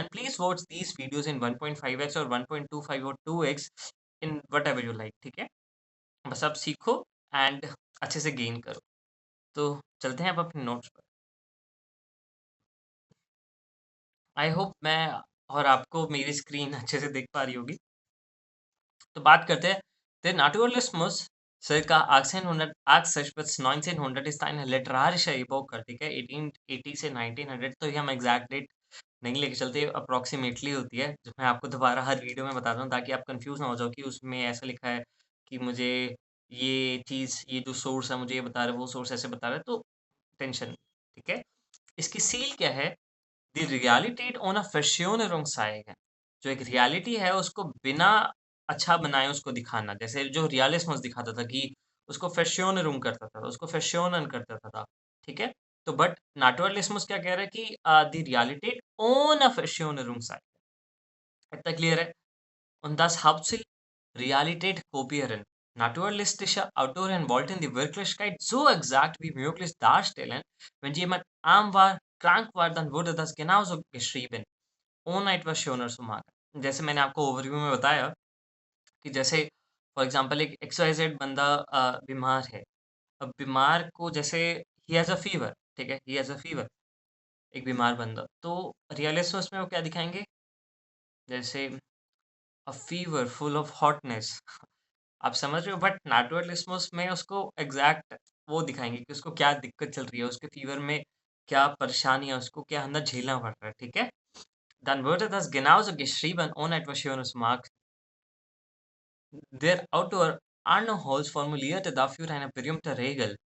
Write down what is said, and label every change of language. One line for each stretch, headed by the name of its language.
English: and please watch these videos in 1.5x और 1.25 और 2x, in whatever you like,
Hindi: ठीक है? बस आप सीखो एंड अच्छे से गेन करो। तो चलते हैं अब अपने नोट्स पर। आई होप मैं और आपको मेरी स्क्रीन अच्छे से दिख पा रही होगी। तो बात करते हैं,
German: der Naturalismus circa 1880 bis 1900 ist ein literarischer Epoche,
Hindi: ठीक है? 1880 से 1900, तो ये हम एग्जैक्ट डेट नहीं लेके चलते, अप्रोक्सीमेटली होती है, जो मैं आपको दोबारा हर वीडियो में बताता हूँ ताकि आप कंफ्यूज ना हो जाओ कि उसमें ऐसा लिखा है कि मुझे ये चीज़, ये जो सोर्स है मुझे ये बता रहा है, वो सोर्स ऐसे बता रहा है, तो टेंशन, ठीक है? इसकी सील क्या है?
German: Die Realität ohne Verschönerung zeigen।
Hindi: जो एक रियलिटी है उसको बिना अच्छा बनाए उसको दिखाना। जैसे जो रियलिस्मस दिखाता था कि उसको Verschönerung करता था, उसको Verschönern कर देता था, ठीक है? तो बट Naturalismus क्या कह रहा है कि
German: die Realität ohne Verschönerung zeigen।
Hindi: इतना क्लियर है?
German: Und das Hauptziel, Realität kopieren। Naturalistische Autoren wollten die Wirklichkeit so exakt wie möglich darstellen. Wenn jemand arm war, krank war, dann wurde das genauso geschrieben, ohne etwas schöner zu machen।
Hindi: जैसे मैंने आपको overview में बताया कि जैसे for example एक x Y Z बंदा बीमार है। अब बीमार को जैसे
English: he has a fever,
Hindi: ठीक है? He has a fever. एक बीमार बंदा। तो रियलिस्टिक में वो क्या दिखाएँगे? जैसे
English: A fever full of hotness.
Hindi: आप समझ रहे हो? बट नेचुरलिस्मस में उसको एग्ज़ैक्ट वो दिखाएँगे कि उसको क्या दिक्कत चल रही है, उसके फ़ीवर में क्या परेशानी है, उसको क्या अंदर झेलना पड़ रहा है, ठीक है?
German: Dann wurde das genauso geschrieben ohne etwas Schönes mag. Der Autor Arno Holz formulierte dafür eine berühmte Regel.